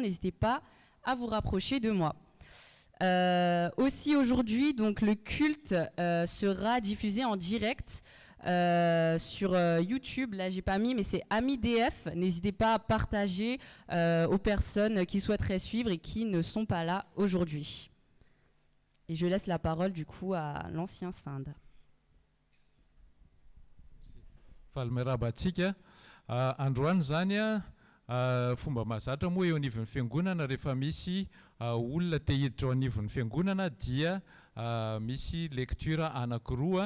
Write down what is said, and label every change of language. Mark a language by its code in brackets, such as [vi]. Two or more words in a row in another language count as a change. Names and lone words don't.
[fr] N'hésitez pas à vous rapprocher de moi. Aussi aujourd'hui, donc le culte sera diffusé en direct sur YouTube. Là, j'ai pas mis, mais c'est AmiDF. N'hésitez pas à partager aux personnes qui souhaiteraient suivre et qui ne sont pas là aujourd'hui. Et je laisse la parole du coup à l'ancien Sinde. [mg] Falmerabatsika androany zany fomba mahazatra moa eo anivon'ny fiangonana rehefa misy olona te hiditra ao anivon'ny fiangonana dia misy lecture anankiroa.